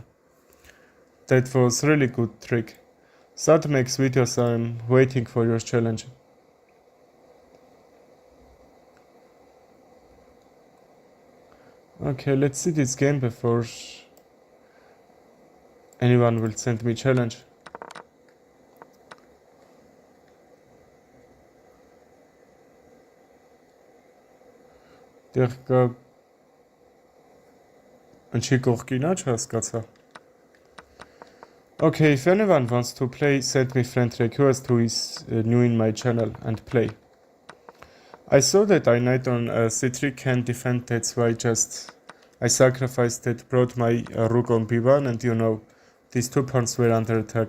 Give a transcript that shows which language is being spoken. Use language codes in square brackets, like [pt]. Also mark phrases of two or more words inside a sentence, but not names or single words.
[en] That was really good trick. Sad makes videos, I'm waiting for your challenge. Okay, let's see this game before anyone will send me challenge. [hy] Դեռ կա ընչի կողքինա չհասկացա. [en] Okay, if anyone wants to play, send me friend request who is new in my channel and play. I saw that I knight on c3 can defend, that's why I sacrificed it, brought my rook on b1, and you know, these two pawns were under attack.